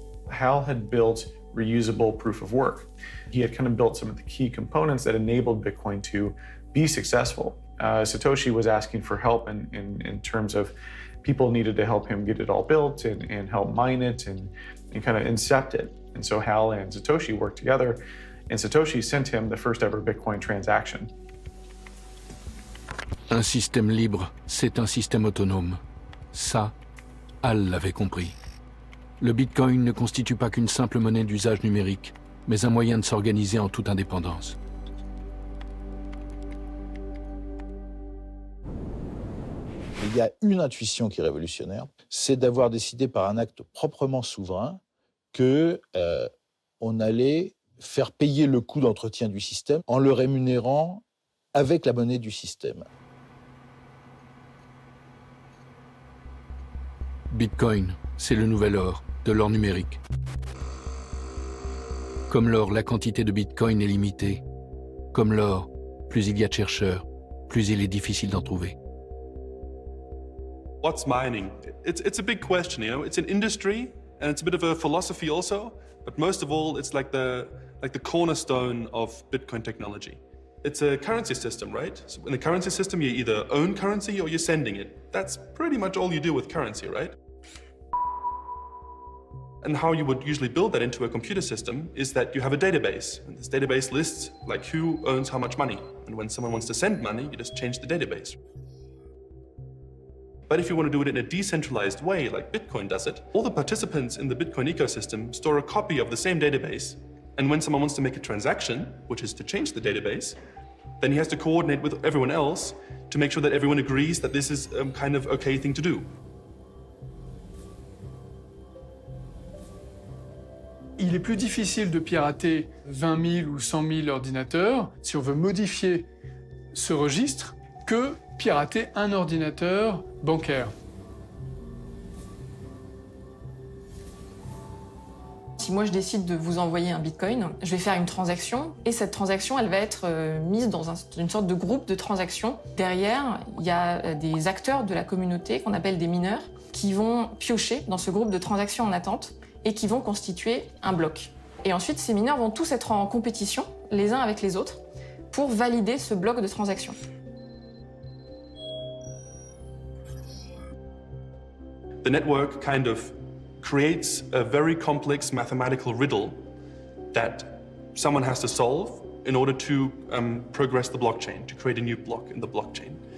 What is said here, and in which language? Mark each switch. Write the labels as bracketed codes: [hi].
[en] Hal had built reusable proof of work. He had kind of built some of the key components that enabled Bitcoin to be successful. Satoshi was asking for help in terms of people needed to help him get it all built and help mine it and kind of incept it. And so Hal and Satoshi worked together, and Satoshi sent him the first ever Bitcoin transaction. [fr] Un système libre, c'est un système autonome. Ça, Hal l'avait compris. Le Bitcoin ne constitue pas qu'une simple monnaie d'usage numérique, mais un moyen de s'organiser en toute indépendance. Il y a une intuition qui est révolutionnaire, c'est d'avoir décidé par un acte proprement souverain qu'on allait faire payer le coût d'entretien du système en le rémunérant avec la monnaie du système. Bitcoin, c'est le nouvel or, de l'or numérique. Comme l'or, la quantité de Bitcoin est limitée. Comme l'or, plus il y a de chercheurs, plus il est difficile d'en trouver. [en] What's mining? It's a big question, you know. It's an industry and it's a bit of a philosophy also, but most of all, it's like the cornerstone of Bitcoin technology. It's a currency system, right? So in the currency system, you either own currency or you're sending it. That's pretty much all you do with currency, right? And how you would usually build that into a computer system is that you have a database. And this database lists like who owns how much money. And when someone wants to send money, you just change the database. But if you want to do it in a decentralized way, like Bitcoin does it, all the participants in the Bitcoin ecosystem store a copy of the same database. And when someone wants to make a transaction, which is to change the database, then he has to coordinate with everyone else to make sure that everyone agrees that this is a kind of okay thing to do. [fr] Il est plus difficile de pirater 20 000 ou 100 000 ordinateurs si on veut modifier ce registre que pirater un ordinateur bancaire. Si moi je décide de vous envoyer un Bitcoin, je vais faire une transaction et cette transaction elle va être mise dans une sorte de groupe de transactions. Derrière, il y a des acteurs de la communauté qu'on appelle des mineurs qui vont piocher dans ce groupe de transactions en attente et qui vont constituer un bloc. Et ensuite, ces mineurs vont tous être en compétition les uns avec les autres pour valider ce bloc de transactions. [en] The network kind of creates a very complex mathematical riddle that someone has to solve in order to progress the blockchain, to create a new block in the blockchain.